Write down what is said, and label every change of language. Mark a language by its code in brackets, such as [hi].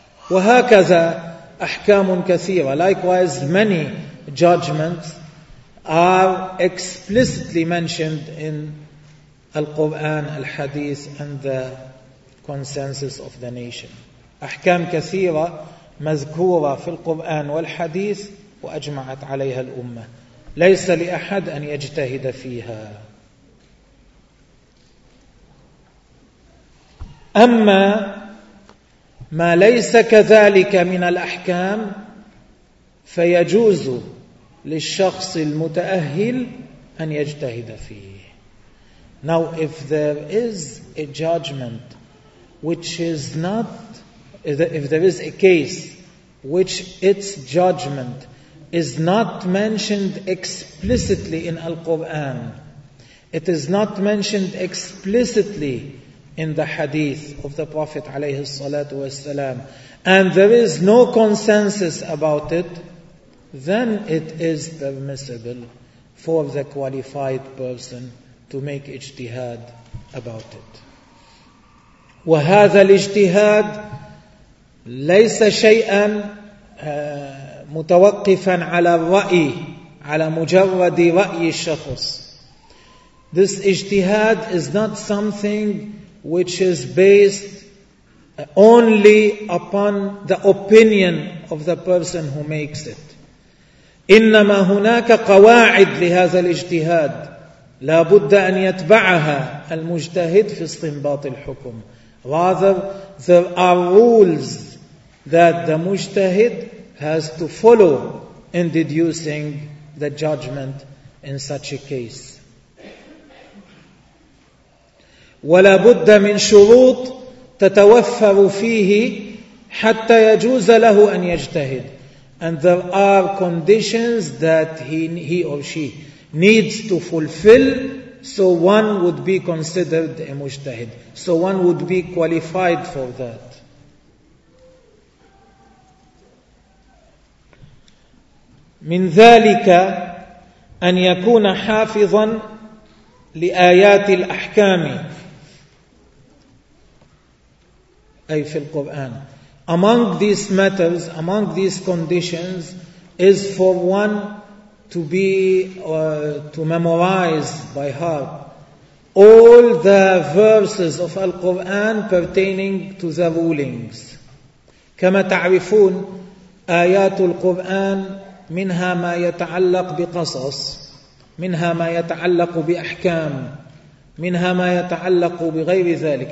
[ar] وهكذا أحكام كثيرة. [en] Likewise, many judgments are explicitly mentioned in Al-Quran, Al-Hadith, and the consensus of the nation. [ar] أحكام كثيرة مذكورة في القرآن والحديث وأجمعت عليها الأمة ليس لأحد أن يجتهد فيها. أما ما ليس كذلك من الأحكام فيجوز للشخص المتأهل أن يجتهد فيه. [en] Now if there is a judgment which is not, if there is a case which its judgment is not mentioned explicitly in Al-Quran, it is not mentioned explicitly in the hadith of the Prophet [ar] alayhi salatu wasalam, [en] and there is no consensus about it, then it is permissible for the qualified person to make ijtihad about it. [ar] وَهَذَا الْإِجْتِهَادِ لَيْسَ شَيْئًا متوقفا على الرأي على مجرد رأي الشخص. [en] This ijtihad is not something which is based only upon the opinion of the person who makes it. [ar] إنما هناك قواعد لهذا الاجتهاد لا بد أن يتبعها المجتهد في استنباط الحكم. [en] Rather, there are rules that the mujtahid has to follow in deducing the judgment in such a case. [ar] ولا بد من شروط تتوفر فيه حتى يجوز له أن يجتهد. [en] And there are conditions that he or she needs to fulfill so one would be considered a mujtahid, so one would be qualified for that. [ar] من ذلك أن يكون حافظا لآيات الأحكام أي في القرآن. [en] Among these matters, among these conditions, is for one to be to memorize by heart all the verses of Al-Quran pertaining to the rulings. [ar] كما تعرفون آيات القرآن منها ما يتعلق بقصص، منها ما يتعلق بأحكام، منها ما يتعلق بغير ذلك.